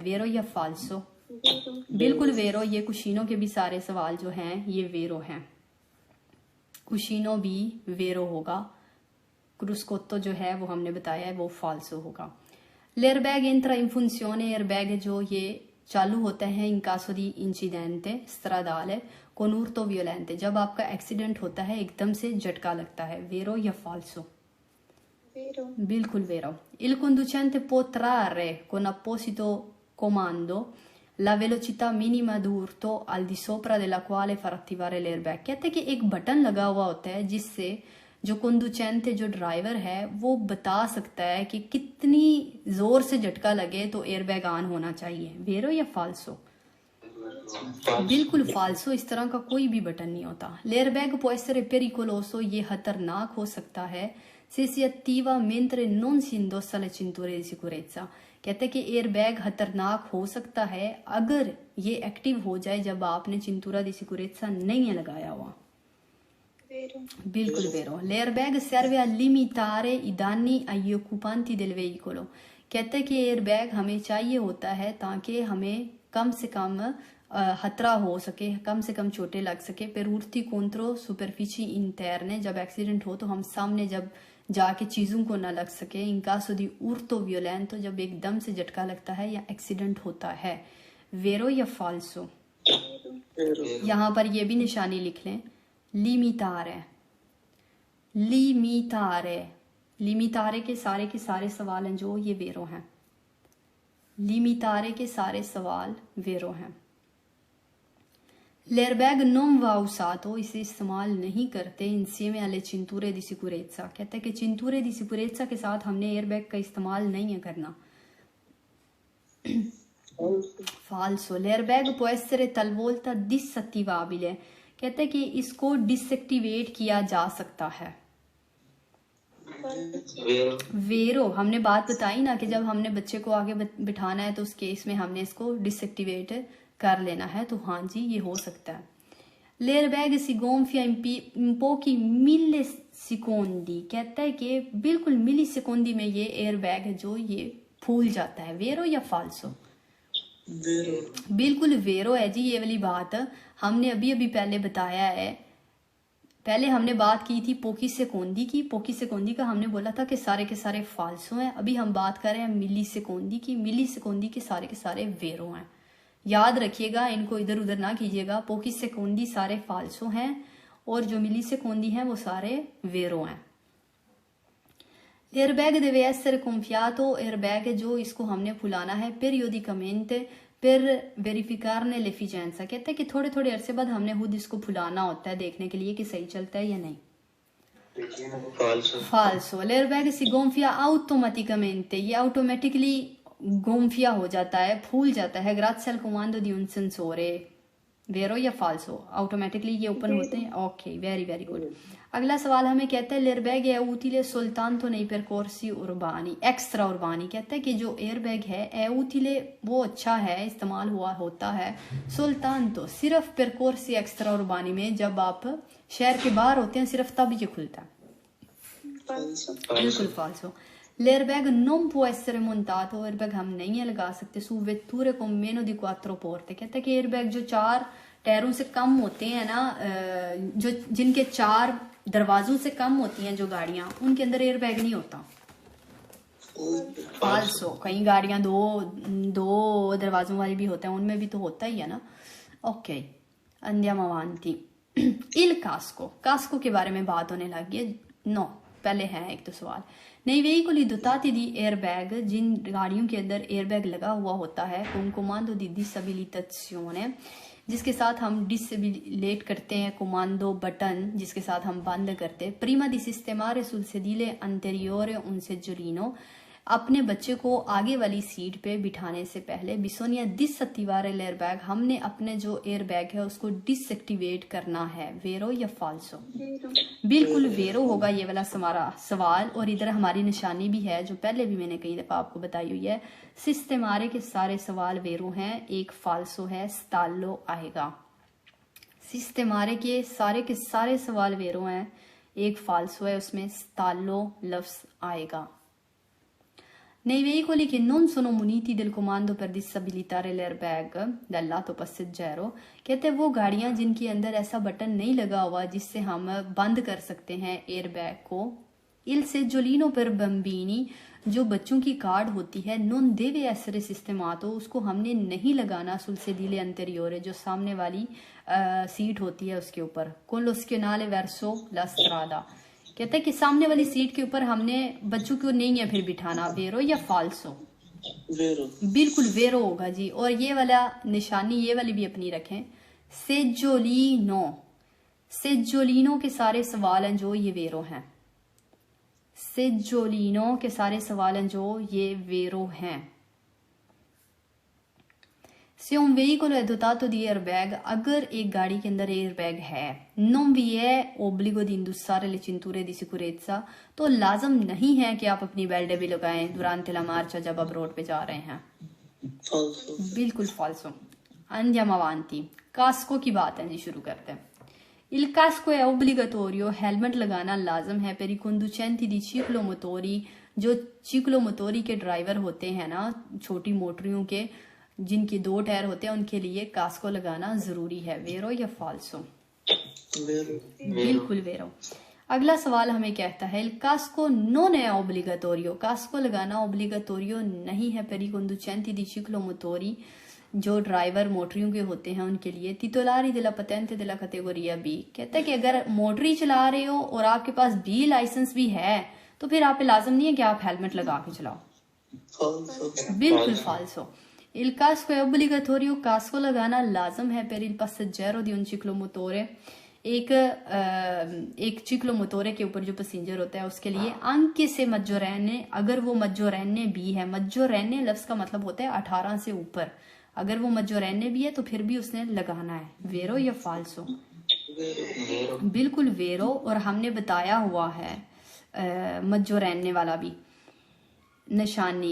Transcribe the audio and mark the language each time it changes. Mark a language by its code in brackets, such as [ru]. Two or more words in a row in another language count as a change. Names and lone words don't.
[hi] वेरो या फाल्सो? बिल्कुल वेरो। ये कुशिनो के भी सारे सवाल जो हैं ये वेरो हैं। कुशिनो भी वेरो होगा। क्रुस्कोत्तो जो है वो हमने बताया है वो फाल्सो होगा। [it] l'airbag entra in funzione. [hi] एयर बैग जो ये चालू होता है [it] इन caso di incidente stradale con urto violente। [hi] जब आपका एक्सीडेंट होता है एकदम से झटका लगता है। वेरो या फाल्सो? बिल्कुल वेरो। [it] Il conducente può trarre con apposito comando la velocità minima d'urto al di sopra della quale far attivare l'airbag। [hi] कहते हैं कि एक बटन लगा हुआ होता है जिससे जो कंडुचेंट जो ड्राइवर है वो बता सकता है कि कितनी जोर से झटका लगे तो एयरबैग ऑन होना चाहिए। वेरो या फाल्सो? बिल्कुल फाल्सो। इस तरह का कोई भी बटन नहीं होता। [it] l'airbag può essere pericoloso। [hi] ये खतरनाक हो सकता है [it] se si attiva mentre non si indossa le cinture di sicurezza। [hi] कहते हैं कि एयरबैग खतरनाक हो सकता है अगर ये एक्टिव हो जाए जब आपने [it] cintura di sicurezza [hi] नहीं है लगाया हुआ। बिल्कुल वेरो। [it] l'airbag serve a limitare i danni agli occupanti del veicolo। [hi] कहते हैं कि एयरबैग हमें चाहिए होता है ताकि हमें कम से कम खतरा हो सके, कम से कम चोटें लग सके। [it] per urti contro superfici interne। [hi] जब एक्सीडेंट हो तो हम सामने जब जाके चीजों को ना लग सके। [it] in caso di urto violento। [hi] जब एकदम से झटका लगता है या एक्सीडेंट होता है। वेरो या फाल्सो? यहाँ पर ये भी निशानी लिख लें, लिमिटारे। लिमिटारे, लिमिटारे के सारे सवाल हैं जो ये वेरो हैं। लिमिटारे के सारे सवाल वेरो हैं। [it] l'airbag non va usato। [hi] इसे इस्तेमाल नहीं करते [it] insieme alle cinture di sicurezza। [hi] कहते हैं कि [it] cinture di sicurezza [hi] के साथ हमने एयरबैग का इस्तेमाल नहीं है करना। फाल्सो। [it] l'airbag può essere talvolta disattivabile। [hi] कहते हैं कि इसको डिसएक्टिवेट किया जा सकता है। वेरो। हमने बात बताई ना कि जब हमने बच्चे को आगे बिठाना है तो उस केस में हमने इसको डिसएक्टिवेट कर लेना है। तो हाँ जी ये हो सकता है। [it] L'airbag si gonfia in pochi millisecondi, [hi] कहता है कि बिल्कुल [it] milli secondi [hi] में ये एयरबैग है जो ये फूल जाता है। वेरो या फाल्सो? बिल्कुल वेरो है जी। ये वाली बात हमने अभी अभी पहले बताया है। पहले हमने बात की थी [it] pochi secondi [hi] की। [it] pochi secondi [hi] का हमने बोला था कि सारे के सारे फाल्सो हैं। अभी हम बात कर रहे हैं [it] milli secondi [hi] की। [it] milli secondi [hi] के सारे वेरो हैं। याद रखिएगा, इनको इधर उधर ना कीजिएगा। [it] pochi secondi [hi] सारे फाल्सो हैं और जो [it] milli secondi [hi] हैं वो सारे वेरो हैं। [it] एयरबैग deve essere gonfiato, [hi] एयरबैग है जो इसको हमने फुलाना है [it] periodicamente per verificarne l'efficienza। [hi] कहते हैं कि थोड़े थोड़े अरसे बाद हमने खुद इसको फुलाना होता है देखने के लिए कि सही चलता है या नहीं। [it] फाल्सो। l'airbag si gonfia automaticamente, [hi] ये ऑटोमेटिकली गोंफिया हो जाता है, फूल जाता है [it] grazie al comando di un sensore। [hi] वेरो या फाल्सो? ऑटोमेटिकली ये ओपन होते हैं। ओके, वेरी वेरी गुड। अगला सवाल हमें कहता है [it] l'airbag è utile soltanto nei percorsi urbani, extra urbani. [hi] कहता है कि जो एयरबैग है [it] è utile, [hi] वो अच्छा है, इस्तेमाल हुआ होता है soltanto, सिर्फ [it] percorsi extra urbani [hi] में, जब आप शहर के बाहर होते हैं सिर्फ तब ये खुलता है। [it] बिल्कुल फाल्सो। L'airbag non può essere montato, [hi] एयरबैग हम नहीं लगा सकते [it] su vetture con meno di 4 porte। [hi] कहता है कि एयरबैग जो 4 टायरों से कम होते हैं ना, जो जिनके 4 दरवाजों से कम होती हैं जो गाड़ियां, उनके अंदर एयरबैग नहीं होता। फाल्सो। कई गाड़ियां दो दरवाजों वाली भी होते हैं, उनमें भी तो होता ही है ना। ओके, [it] andiamo avanti। il casco, [hi] कास्को के बारे में बात होने लगी है। नो, पहले है एक तो सवाल। [it] nei veicoli dotati di airbag, [hi] जिन गाड़ियों के अंदर एयरबैग लगा हुआ होता है [it] con comando di disabilitazione, [hi] जिसके साथ हम डिसेबिलेट करते हैं, कोमांडो बटन जिसके साथ हम बंद करते हैं। [it] prima di sistemare sul sedile anteriore un seggiolino, [hi] अपने बच्चे को आगे वाली सीट पे बिठाने से पहले [it] bisogna disattivare airbag, [hi] हमने अपने जो एयरबैग है उसको डिसएक्टिवेट करना है। वेरो या फाल्सो? बिल्कुल वेरो होगा ये वाला हमारा सवाल। और इधर हमारी निशानी भी है जो पहले भी मैंने कई दफा आपको बताई हुई है। सिस्टेमारे के सारे सवाल वेरो हैं, एक फाल्सो है, स्टालो आएगा। सिस्टेमारे के सारे सवाल वेरो हैं, एक फाल्सो है, उसमें स्टालो लफ्ज आएगा। [it] Nei veicoli che non sono muniti del comando per disabilitare l'airbag dal lato passeggero, [hi] कहते हैं वो गाड़ियां जिनके अंदर ऐसा बटन नहीं लगा हुआ जिससे हम बंद कर सकते हैं एयरबैग को। [it] il seggiolino per bambini, [hi] जो बच्चों की कार्ड होती है, [it] non deve essere sistemato, [hi] उसको हमने नहीं लगाना [it] sul sedile anteriore, [hi] जो सामने वाली सीट होती है उसके ऊपर, [it] con lo schienale verso la strada। [hi] कहता है कि सामने वाली सीट के ऊपर हमने बच्चों को नहीं है फिर बिठाना। वेरो या फाल्सो? वेरो। बिल्कुल वेरो होगा जी। और ये वाला निशानी ये वाली भी अपनी रखें, सेजोलिनो। सेजोलिनो के सारे सवाल हैं जो ये वेरो हैं। सेजोलिनो के सारे सवाल हैं जो ये वेरो हैं। [it] Se un veicolo è dotato di airbag, [hi] अगर एक गाड़ी के अंदर एयरबैग है, [it] non vi è obbligo di indossare le cinture di sicurezza, [hi] तो लाजम नहीं है कि आप अपनी बेल्ट भी लगाएं [it] durante la marcia [hi] जब आप रोड पे जा रहे हैं। [it] फाल्सो। बिल्कुल फाल्सो। andiamo avanti। [hi] कास्को की बात है जी, शुरू करते हैं। [it] il casco è obbligatorio, [hi] हेलमेट लगाना लाजम है [it] per i conducenti di ciclomotori, [hi] जो चिक्लोमोटोरी के ड्राइवर होते हैं ना, छोटी मोटरियों के जिनके 2 टायर होते हैं, उनके लिए कास्को लगाना जरूरी है। वेरो या फाल्सो? बिल्कुल वेरो। अगला सवाल हमें कहता है [it] il casco non è obbligatorio, [hi] कास्को लगाना ओब्लिगाटोरियो नहीं है [it] per i conducenti di ciclomotori, [hi] जो ड्राइवर मोटरियों के होते हैं उनके लिए। [it] titolari della patente della categoria B, [hi] कहता है कि अगर मोटरी चला रहे हो और आपके पास बी लाइसेंस भी है तो फिर आप पे लाजम नहीं है कि आप हेलमेट लगा के चलाओ। [it] बिल्कुल फाल्सो। il casco è obbligatorio, [hi] कास्को लगाना लाजम है [it] per il passeggero di un ciclomotore, [hi] एक चिक्लोमोटोरे के ऊपर जो पैसेंजर होता है उसके लिए। [it] anche se maggiorenne, [hi] अगर वो maggiorenne भी है, maggiorenne लफ्ज का मतलब होता है 18 से ऊपर, अगर वो maggiorenne भी है तो फिर भी उसने लगाना है। वेरो या फाल्सो? बिल्कुल वेरो। और हमने बताया हुआ है maggiorenne वाला भी निशानी।